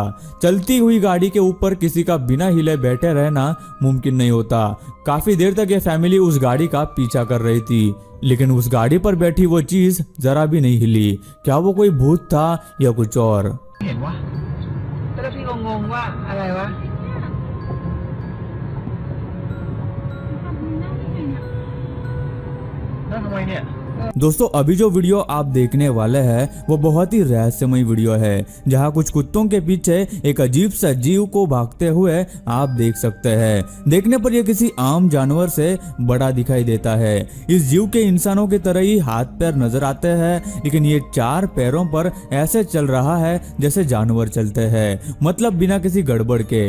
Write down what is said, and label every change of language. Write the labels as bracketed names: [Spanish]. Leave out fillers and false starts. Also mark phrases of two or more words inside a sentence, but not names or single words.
[Hindi] चलती हुई गाड़ी के ऊपर किसी का बिना हिले बैठे रहना मुमकिन नहीं होता। काफी देर तक ये फैमिली उस गाड़ी का पीछा कर रही थी, लेकिन उस गाड़ी पर बैठी वो चीज जरा भी नहीं हिली। क्या वो कोई भूत था या कुछ और? [Thai] เห็นวะแต่แล้วพี่ก็งงงว่าอะไรวะ แล้วทำไมเนี่ย [Hindi] दोस्तों अभी जो वीडियो आप देखने वाले हैं वो बहुत ही रहस्यमय वीडियो है, जहां कुछ कुत्तों के पीछे एक अजीब सा जीव को भागते हुए आप देख सकते हैं। देखने पर यह किसी आम जानवर से बड़ा दिखाई देता है। इस जीव के इंसानों की तरह ही हाथ पैर नजर आते हैं, लेकिन ये 4 पैरों पर ऐसे चल रहा है जैसे जानवर चलते हैं, मतलब बिना किसी गड़बड़ के।